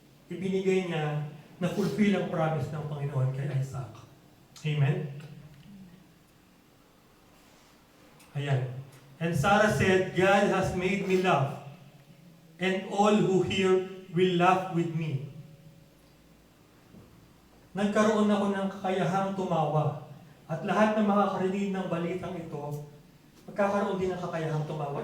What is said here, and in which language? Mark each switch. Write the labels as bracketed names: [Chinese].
[Filipino] Ibinigay niya na fulfill ang promise ng Panginoon kay Isaac. Amen? Ayan. [English] And Sarah said, God has made me laugh, and all who hear will laugh with me. [Filipino] Nagkaroon ako ng kakayahang tumawa, at lahat ng makakarinig ng balitang ito, magkakaroon din ng kakayahang tumawa.